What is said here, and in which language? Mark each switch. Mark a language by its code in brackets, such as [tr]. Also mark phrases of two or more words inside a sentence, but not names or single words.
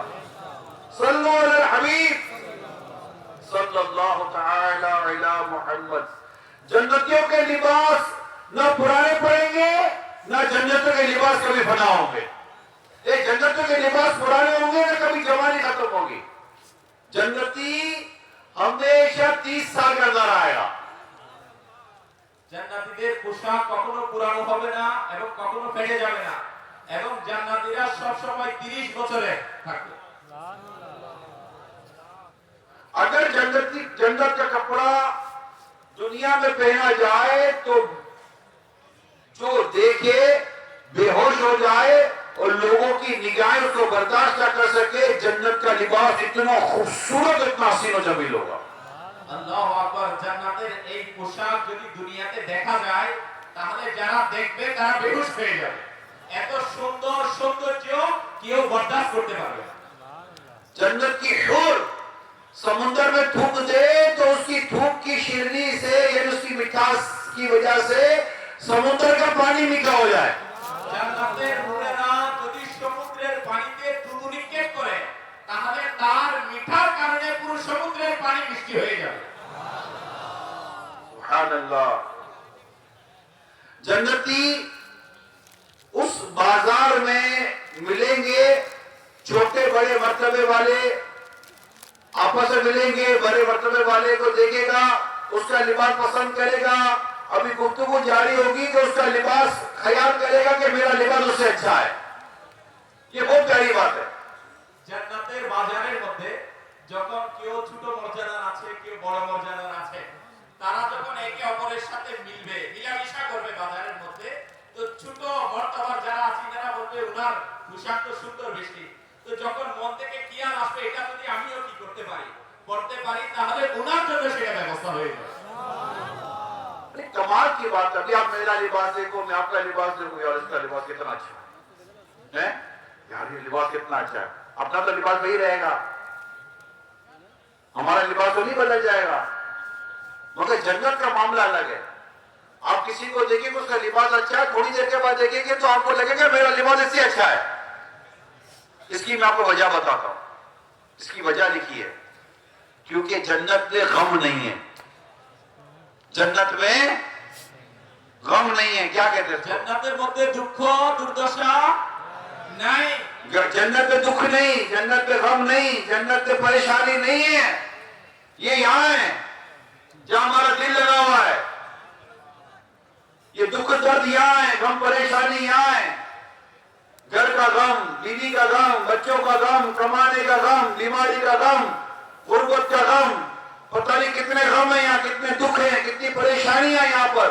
[ar] صلو علی الحبیب صلی اللہ تعالی علی محمد. [ur] جنتیوں کے لباس نہ پرانے پڑیں گے، نہ جنتوں کے لباس کبھی فنا ہوں گے. جنتوں کے لباس پرانے ہوں گے، نہ کبھی جوانی ختم ہوگی. جنتی ہمیشہ 30 سال کا نظر آئے گا. [bn] জান্নাতীদের পোশাক কখনো পুরানো হবে না এবং কখনো ফেটে যাবে না, এবং জান্নাতীরা সব সময় 30 বছরে থাকবে. [ur] اگر جنت کا کپڑا دنیا میں پہنا جائے تو جو دیکھے بے ہوش ہو جائے اور لوگوں کی نگاہیں اس کو برداشت نہ کر سکے. جنت کا لباس اتنا خوبصورت، اتنا حسین و جمیل ہوگا. [ar] الله أكبر. [bn] জান্নাতের এই পোশাক যদি দুনিয়াতে দেখা যায় তাহলে যারা দেখবে তারা বেহুশ হয়ে যাবে. এত সুন্দর সৌন্দর্য কেউ বরদাস্ত করতে পারবে না. [ur] جنت کی حور سمندر میں تھوک دے تو اس کی تھوک کی شیرنی سے یعنی اس کی مٹھاس کی وجہ سے سمندر کا پانی میٹھا ہو جائے. [bn] জান্নাতের হুরেরা যদি সমুদ্রের পানিতে থুতু নিক্ষেপ করে তাহলে তার মিঠার কারণে পুরো সমুদ্রের পানি মিষ্টি হয়ে যাবে. [ar] سبحان اللہ. [ur] جنتی اس بازار میں ملیں گے، چھوٹے بڑے مرتبے والے آپس میں ملیں گے. بڑے مرتبے والے کو دیکھے گا، اس کا لباس پسند کرے گا. ابھی گفتگو جاری ہوگی کہ اس کا لباس خیال کرے گا کہ میرا لباس اس سے اچھا ہے. یہ بہت پیاری بات ہے. [bn] জান্নাতের বাজারের মধ্যে যখন কেউ ছোট মর্যাদার আছে, কেউ বড় মর্যাদার আছে, তারা যখন একে অপরের সাথে মিলবে, মিলামিশা করবে বাজারের মধ্যে, তো ছোট মর্তবার যারা আছে তারা বলবে উনার পোশাক তো সুন্দর বেশি, তো যখন মন থেকে কি আর আসবে এটা যদি আমিও কি করতে পারি, করতে পারি, তাহলে উনার জন্য সেটা ব্যবস্থা হয়ে যাবে. [ur] کمال کی بات ہے. ابھی آپ میرا لباس دیکھو، میں آپ کا لباس دیکھو، یار اس کا لباس کتنا اچھا ہے، یار یہ لباس کتنا اچھا ہے. اپنا تو لباس وہی رہے گا، ہمارا لباس تو نہیں بدل جائے گا. مگر جنت کا معاملہ الگ ہے. آپ کسی کو دیکھیں کہ اس کا لباس اچھا ہے، تھوڑی دیر کے بعد دیکھیں گے تو آپ کو لگے گا میرا لباس اس سے اچھا ہے. اس کی میں آپ کو وجہ بتاتا ہوں. اس کی وجہ لکھی ہے کیونکہ جنت میں غم نہیں ہے. جنت میں غم نہیں ہے. کیا کہتے ہیں؟ [bn] জান্নাতের মধ্যে দুঃখ দুর্দশা নাই. [ur] جنت میں دکھ نہیں، جنت میں غم نہیں، جنت میں پریشانی نہیں ہے. یہ یہاں ہے جہاں ہمارا دل لگا ہوا ہے. یہ دکھ درد یہاں ہے، غم پریشانی یہاں ہے. گھر کا غم، بیوی کا غم، بچوں کا غم، کمانے کا غم، بیماری کا غم، غربت کا غم، پتہ نہیں کتنے غم ہیں یہاں، کتنے دکھ ہیں، کتنی پریشانیاں یہاں پر.